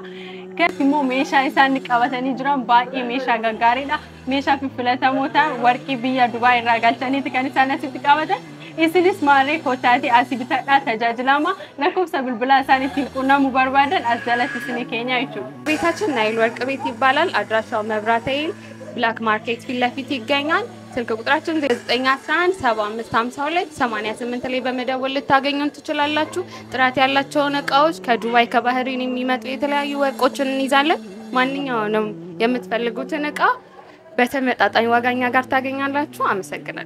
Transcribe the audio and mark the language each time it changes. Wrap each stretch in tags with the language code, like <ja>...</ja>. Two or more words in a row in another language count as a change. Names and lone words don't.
<om>Gati immoo meeshaa isaan qabatanii jiran baay'ee meeshaa gaggaariidha. Meeshaa filatamoo ta'an warqii biyya Dubaay irraa galchaniiti kan isaan asitti qabatan. Isinis maarree kootaatii asii bitadhaa tajaajilama lakkoofsa bilbilaa isaan ittiin quunnamuu barbaadan as jalatti isinii keenya jechuudha.</om> <am>ቤታችን ናይል ወርቅ ቤት ይባላል። አድራሻው መብራታይል ብላክ ማርኬት ፊት ለፊት ይገኛል። ስልክ ቁጥራችን 0911755288 ላይ በመደወል ልታገኙን ትችላላችሁ። ጥራት ያላቸውን እቃዎች ከዱባይ ከባህሪን የሚመጡ የተለያዩ ወርቆችን እንይዛለን። ማንኛውንም የምትፈልጉትን እቃ በተመጣጣኝ ዋጋኛ ጋር ታገኛላችሁ። አመሰግናለሁ።</am>